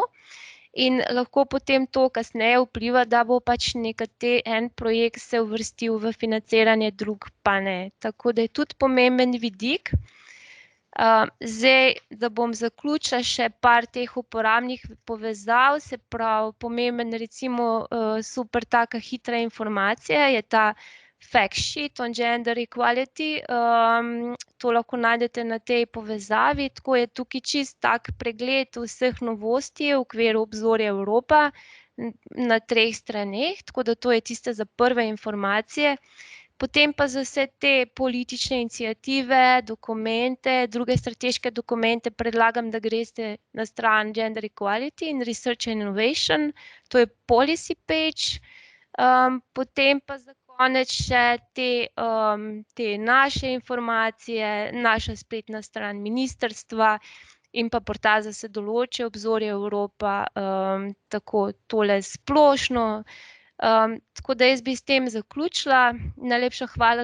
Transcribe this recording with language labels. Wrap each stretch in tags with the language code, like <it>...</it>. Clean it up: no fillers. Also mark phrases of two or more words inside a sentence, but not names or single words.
<sl>In lahko potem to kasneje vpliva, da bo pač en projekt se uvrstil v financiranje, drug pa ne. Tako da je tudi pomemben vidik. Zdaj, da bom zaključila še par teh uporabnih povezav, se pravi, pomemben recimo super taka hitra informacija je ta</sl> <en>fact sheet on gender equality,</en> <sl>to lahko najdete na tej povezavi, tako je tukaj čist tak pregled vseh novosti v okviru obzorja Evropa na 3 straneh, tako da to je tiste za prve informacije. Potem pa za vse te politične iniciative, dokumente, druge strateške dokumente predlagam, da greste na stran Gender Equality in Research and Innovation, to je</sl> <en>policy page,</en> <sl>potem pa za konec še te naše informacije, naša spletna stran ministrstva in pa portal za se določi obzorje Evropa, tako tole splošno. Tako da jaz bi s tem zaključila.</sl>